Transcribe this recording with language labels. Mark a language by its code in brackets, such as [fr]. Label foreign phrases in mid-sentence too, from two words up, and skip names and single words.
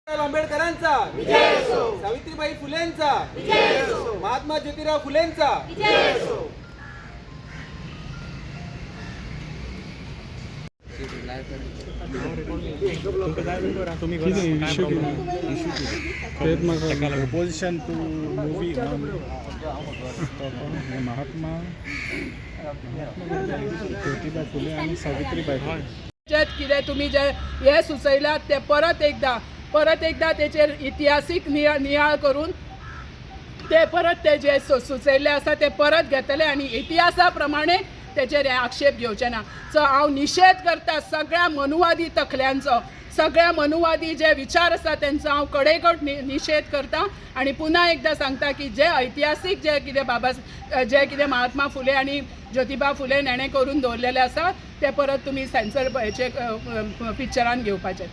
[mr] आंबेडकरांचा विजय असो, सावित्रीबाई फुलेंचा विजय असो, महात्मा ज्योतिराव फुलेंचा विजय असो। [en] Opposition to movie on महात्मा ज्योतिबा फुले आणि सावित्रीबाई [kok] ज्यात कितें तुमी जे हे सुचयलात ते परत एकदा तेचेर इतिहासीक नियाळ करून ते परत ते जे सुचयल्ले आसा ते परत घेतले आनी इतिहासा प्रमाणे तेचेर हे आक्षेप घेवचे ना। सो हांव निशेध करता सगळ्या मनुवादी तकल्यांचो, सगळ्या मनुवादी जे विचार आसा तेंचो हांव कडेकट निशेध करता आनी पुन्हा एकदा सांगता की जे ऐतिहासीक जे कितें महात्मा फुले आनी ज्योतिबा फुले हेणें करून दवरलेले आसा ते परत तुमी सेन्सर हेचे पिक्चरान घेवपाचे।